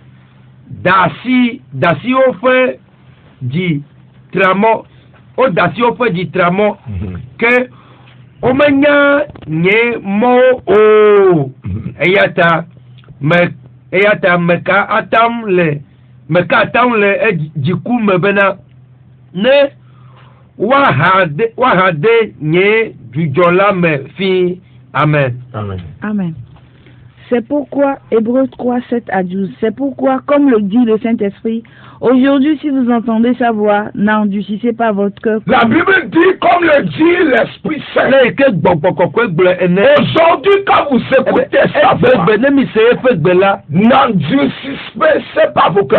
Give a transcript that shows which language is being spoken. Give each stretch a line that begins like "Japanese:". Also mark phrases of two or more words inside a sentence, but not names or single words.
Ewe: dasiwo ƒe dzi tramɔ ke womenya nye mɔwo o eya ta meka atam le dziku me bena ne waha de nye dzudzɔ la me fi. Amen. Amen.
French: C'est pourquoi, Hébreux 3, 7 à 12, c'est pourquoi, comme le dit le Saint-Esprit, aujourd'hui, si vous entendez sa voix, n'endurcissez pas votre cœur. La Bible dit, comme le dit l'Esprit Saint. Aujourd'hui, quand vous écoutez sa voix, n'endurcissez pas vos cœurs.